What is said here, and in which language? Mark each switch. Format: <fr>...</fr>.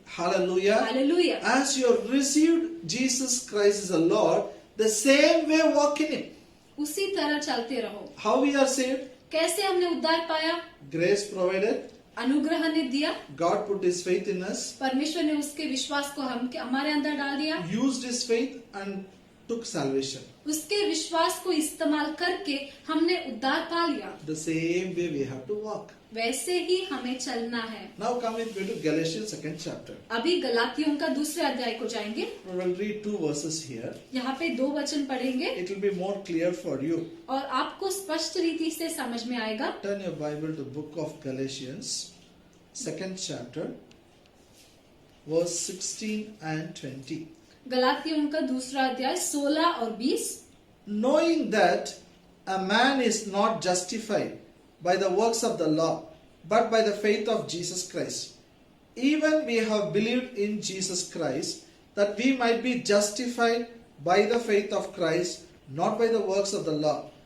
<en>Hallelujah.</en> <hi>Hallelujah.</hi> <en>As you have received Jesus Christ as the Lord, the same way walk in Him.</en> <hi>उसी तरह चलते रहो।</hi> <en>How we are saved?</en> <hi>कैसे हमने उद्धार पाया?</hi> <en>Grace provided.</en> <hi>अनुग्रह ने दिया,</hi> <en>God put His faith in us,</en> <hi>परमेश्वर ने उसके विश्वास को हमारे अंदर डाल दिया,</hi> <en>used His faith and took salvation.</en> <hi>उसके विश्वास को इस्तेमाल करके हमने उद्धार पा लिया।</hi> <en>The same way we have to walk.</en> <hi>वैसे ही हमें चलना है।</hi> <en>Now come with me to Galatians 2nd chapter.</en> <hi>अभी गलातियों का 2रे अध्याय को जाएंगे।</hi> <en>We will read 2 verses here.</en> <hi>यहाँ पे 2 वचन पढ़ेंगे</hi> <en>It will be more clear for you.</en> <hi>और आपको स्पष्ट रीति से समझ में आएगा।</hi> <en>Turn your Bible to book of Galatians, 2nd chapter, verse 16 and 20.</en> <hi>गलातियों का 2रा अध्याय 16 और 20।</hi> <en>Knowing that a man is not justified by the works of the law, but by the faith of Jesus Christ. Even we have believed in Jesus Christ, that we might be justified by the faith of Christ, not by the works of the law.</en>